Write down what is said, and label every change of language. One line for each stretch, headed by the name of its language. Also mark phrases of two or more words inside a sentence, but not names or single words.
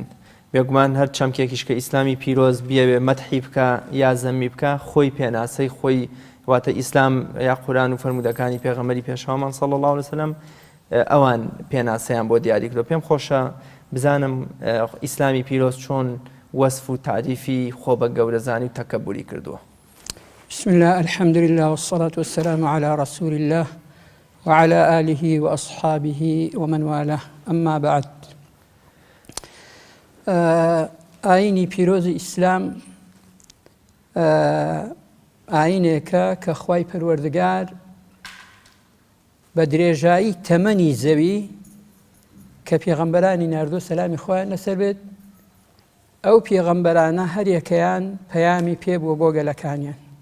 Central Kurdish: بێگومان هەر چەمکێکیش کە ئیسلامی پیرۆز بیاوێ مەدحی بکە یا زەمی بکە، خۆی پێناسەی خۆی واتە ئیسلام یا قورئان و فەرمودەکانی پێغەمبەری پێشەوامان
Arabic: صلی الله علیه وسلم
Central Kurdish: ئەوان پێناسەیان بۆ دیاری کردو. پێم خۆشە بزانم ئیسلامی پیرۆز چۆن وەسف و تعریفی خۆ بە گەورەزانی و تەکەبوری کردووە.
Arabic: بسم الله الحمد لله والصلاة والسلام على رسول الله وعلى آله وأصحابه ومن والاه. أما بعد،
Central Kurdish: ئاینی پیرۆزی ئیسلام ئاینێکە کە خوای پەروەردگار بە درێژایی تەمەنی زەوی کە پێغەمبەرانی ناردووە سەلامی خوایان لەسەر بێت، ئەو پێغەمبەرانە هەر یەکەیان پەیامی پێبووە بۆ گەلەکانیان.